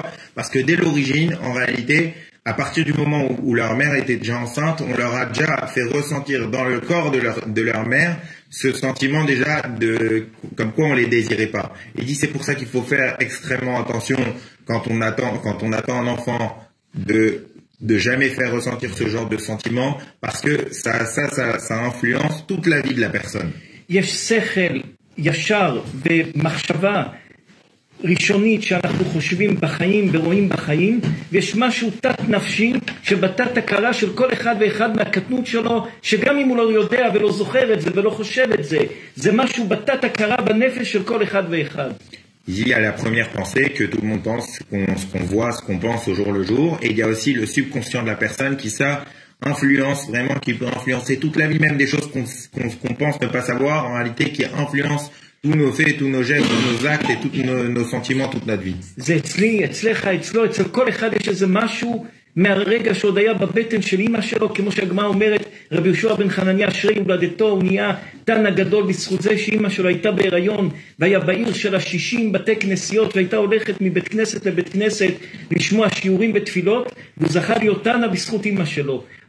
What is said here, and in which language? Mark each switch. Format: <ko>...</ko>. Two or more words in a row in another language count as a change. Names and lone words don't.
<fr>Parce que dès l'origine, en réalité, à partir du moment où leur mère était déjà enceinte, on leur a déjà fait ressentir dans le corps de leur mère ce sentiment déjà comme quoi on les désirait pas. Il dit c'est pour ça qu'il faut faire extrêmement attention quand on attend un enfant de jamais faire ressentir ce genre de sentiment parce que ça influence toute la vie de la personne.</fr> <he>יש שכל ישר ומחשבה ראשונית שאנחנו חושבים בחיים ורואים בחיים, ויש משהו תת נפשי שבתת הכרה של כל אחד ואחד מהקטנות שלו, שגם אם הוא לא יודע ולא זוכר את זה ולא חושב את זה, זה משהו בתת הכרה בנפש של כל אחד ואחד.</he> <fr>Il y a la première pensée que tout le monde pense, ce qu'on voit, ce qu'on pense au jour le jour, et il y a aussi le subconscient de la personne qui ça influence vraiment, qui peut influencer toute la vie, même des choses qu'on pense ne pas savoir, en réalité qui influence tous nos faits, tous nos gestes, tous nos actes et tous nos sentiments toute notre vie.</fr> <he>זה אצלי, אצלך, אצלו, אצל כל אחד יש איזה משהו מהרגע שעוד היה בבטן של אמא שלו, כמו שהגמרא אומרת, רבי יהושע בן חנניה אשרי הולדתו, הוא נהיה תנא גדול בזכות זה שאמא שלו הייתה בהיריון, והיה בעיר של 60 בתי כנסיות, והייתה הולכת מבית כנסת לבית כנסת לשמוע שיעורים ותפילות, והוא זכה להיות תנא בזכות אמא שלו.</he>